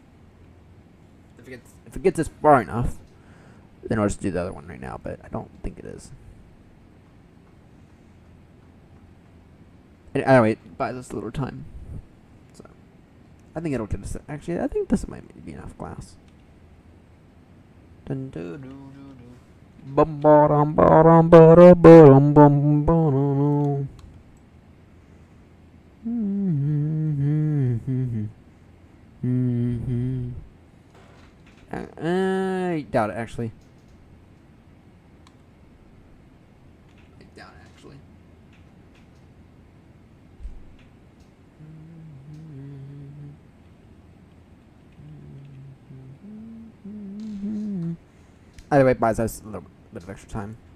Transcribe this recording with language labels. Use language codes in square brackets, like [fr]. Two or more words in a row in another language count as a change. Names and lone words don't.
[en] If it gets us far enough, then I'll just do the other one right now, but I don't think it is. And anyway, it buys us a little time. So, I think it'll get us. Actually, I think this might be enough glass. Dun doo doo doo doo. Bum ba dum ba dum ba da ba dum bum ba dum. I doubt it, actually. I doubt it, actually. Either way, it buys us a little bit of extra time.